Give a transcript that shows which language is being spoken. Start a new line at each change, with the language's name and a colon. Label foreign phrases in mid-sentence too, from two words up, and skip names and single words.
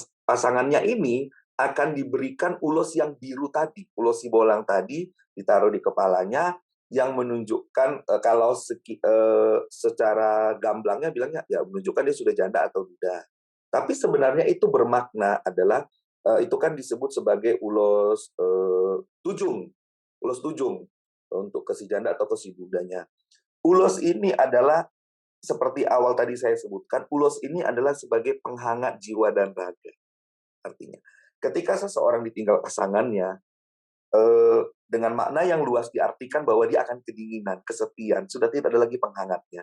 Indonesian: Nah, pasangannya ini akan diberikan ulos yang biru tadi. Ulos sibolang tadi ditaruh di kepalanya, yang menunjukkan kalau secara gamblangnya bilangnya ya menunjukkan dia sudah janda atau duda. Tapi sebenarnya itu bermakna adalah itu kan disebut sebagai ulos tujung, ulos tujung untuk ke si janda atau ke si dudanya. Ulos ini adalah seperti awal tadi saya sebutkan, ulos ini adalah sebagai penghangat jiwa dan raga. Artinya, ketika seseorang ditinggal pasangannya, dengan makna yang luas diartikan bahwa dia akan kedinginan, kesepian, sudah tidak ada lagi penghangatnya.